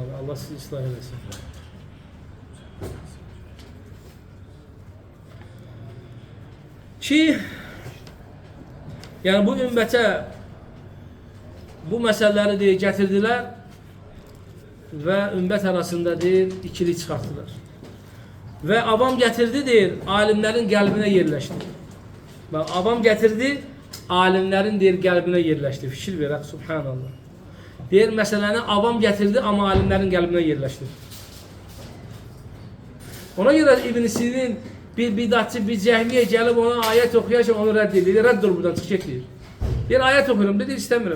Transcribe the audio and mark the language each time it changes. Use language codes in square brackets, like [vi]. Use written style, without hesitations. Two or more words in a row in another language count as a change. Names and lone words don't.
[tr] Allah sizi ıslah eylesin. Ki yani bu ümmete bu meseleleri diye getirdiler ve ümmet arasında değil ikili çıkarttılar. [az] ve avam getirdi deyir, alimlerin qəlbinə yerləşdi. Bak, avam getirdi, alimlerin deyir qəlbinə yerləşdi. Fikir verək, subhanallah. Deyir, məsələni avam getirdi, amma alimlerin qəlbinə yerləşdi. Ona görə İbn Sirin bir bidatçı, bir cəhmiyə gəlib ona ayət oxuyarkən onu rədd edir. Rədd ol buradan, çıx get deyir. Deyir, ayət oxuyurum, deyir, istəmirəm.